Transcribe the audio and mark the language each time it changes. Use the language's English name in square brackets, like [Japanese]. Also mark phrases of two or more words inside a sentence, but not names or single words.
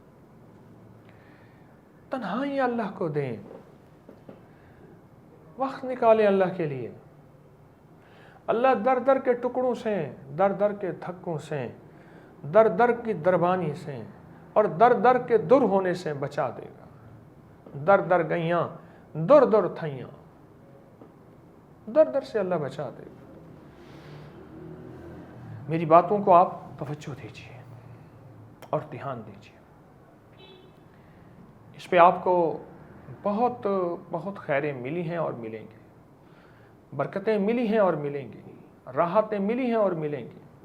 [Urdu] تنہائی اللہ کو دیں، وقت نکالیں اللہ کے لیے۔ اللہ در در کے ٹکڑوں سے، در در کے دھکوں سے، در در کی دربانی سے اور در در کے در ہونے سے بچا دے گا۔ [Punjabi] در در گئیاں در در تھیاں، [Urdu] در در سے اللہ بچا دے گا۔ میری باتوں کو آپ توجہ دیجیے اور دھیان دیجیے، اس پہ آپ کو بہت خیریں ملی ہیں اور ملیں گے، برکتیں ملی ہیں اور ملیں گی، راحتیں ملی ہیں اور ملیں گی۔